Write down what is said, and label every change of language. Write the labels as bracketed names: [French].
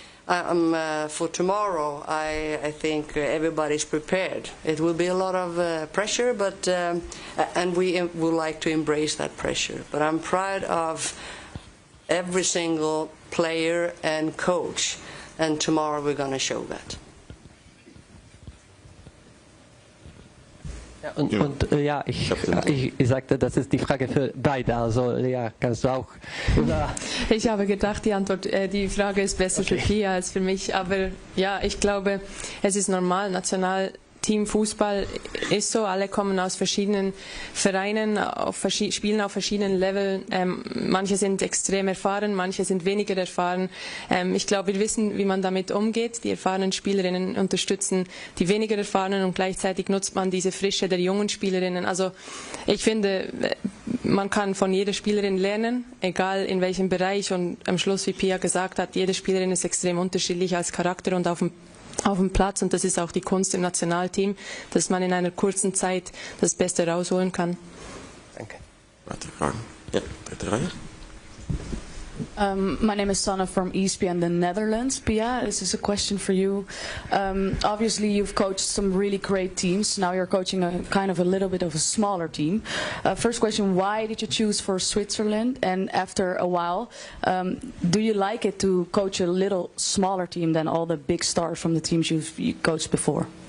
[English] For tomorrow, I think everybody's prepared. It will be a lot of pressure, but and we would like to embrace that pressure. But I'm proud of every single player and coach, and tomorrow we're going to show that. [German] Ja, und ja, ich sagte, das ist die Frage für beide. Also ja, kannst du auch. Ich habe gedacht, die Frage ist besser für Pia als für mich. Aber ja, ich glaube, es ist normal. Nationalteam-Fußball ist so. Alle kommen aus verschiedenen Vereinen, spielen auf verschiedenen Leveln. Manche sind extrem erfahren, manche sind weniger erfahren. Ich glaube, wir wissen, wie man damit umgeht. Die erfahrenen Spielerinnen unterstützen die weniger erfahrenen und gleichzeitig nutzt man diese Frische der jungen Spielerinnen. Also ich finde, man kann von jeder Spielerin lernen, egal in welchem Bereich. Und am Schluss, wie Pia gesagt hat, jede Spielerin ist extrem unterschiedlich als Charakter und auf dem Platz, und das ist auch die Kunst im Nationalteam, dass man in einer kurzen Zeit das Beste rausholen kann. Danke. Weitere Fragen? Ja, dritte Reihe. [English] My name is Sanna from ESPN in the Netherlands. Pia, this is a question for you. Obviously, you've coached some really great teams. Now you're coaching a kind of a little bit of a smaller team. First question, why did you choose for Switzerland? And after a while, do you like it to coach a little smaller team than all the big stars from the teams you coached before?